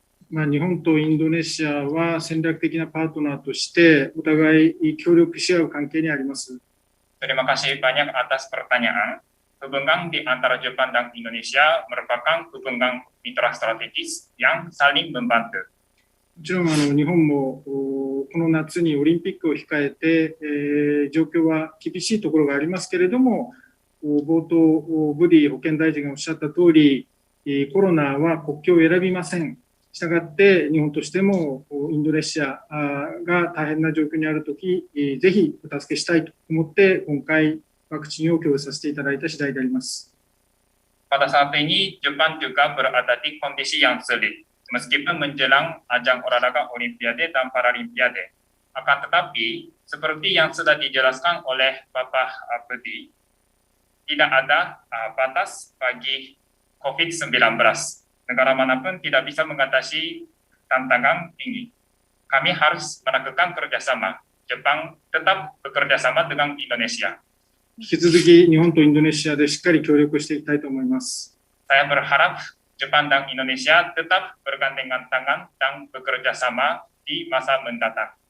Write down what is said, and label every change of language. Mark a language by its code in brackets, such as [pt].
[ja] 日本とインドネシアは戦略的なパートナーとしてお互い協力し合う関係にあります。 [id] Terima kasih banyak atas pertanyaan. Hubungan di antara Jepang dan Indonesia merupakan hubungan mitra strategis yang saling membantu. [ja] もちろん日本もこの夏にオリンピックを控えて、状況は厳しいところがありますけれども、冒頭ブディ保健大臣がおっしゃった通り、コロナは国境を選びません。したがって日本としてもインドネシアが大変な状況にあるとき、ぜひお助けしたいと思って今回ワクチンを供与させていただいた次第であります。 [id] Pada saat ini, Jepang juga berada di kondisi yang sulit, meskipun menjelang ajang olahraga Olimpiade dan Paralimpiade. Akan tetapi, seperti yang sudah dijelaskan oleh Bapak Budi, tidak ada batas bagi COVID-19. Negara manapun tidak bisa mengatasi tantangan ini. Kami harus melakukan kerjasama. Jepang tetap bekerja sama dengan Indonesia. [ja] 引き続き日本とインドネシアでしっかり協力していきたいと思います。 [id] Saya berharap Jepang dan Indonesia tetap bergandengan tangan dan bekerja sama di masa mendatang.